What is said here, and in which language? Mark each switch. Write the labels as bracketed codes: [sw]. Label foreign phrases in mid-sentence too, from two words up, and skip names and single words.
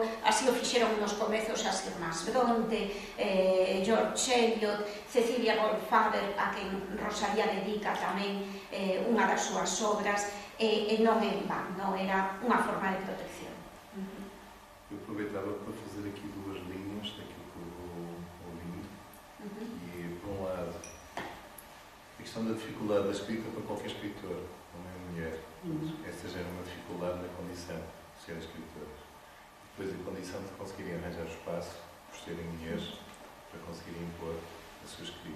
[gl] Así o fixeron nos comezos as irmás Bronte, George Eliot, Cecilia Goldfather, a que Rosalía dedica tamén unha das súas obras, e non en van, non era unha forma de protección. [pt] Eu aproveitava para fazer aqui duas linhas daquilo que eu vou ouvindo. E, por um lado, a questão da dificuldade da escrita para qualquer escritor, homem ou mulher. Essa já era uma dificuldade na condição de serem escritores. Depois a condição de conseguirem arranjar espaço, por serem mulheres, para conseguirem impor a sua escrita.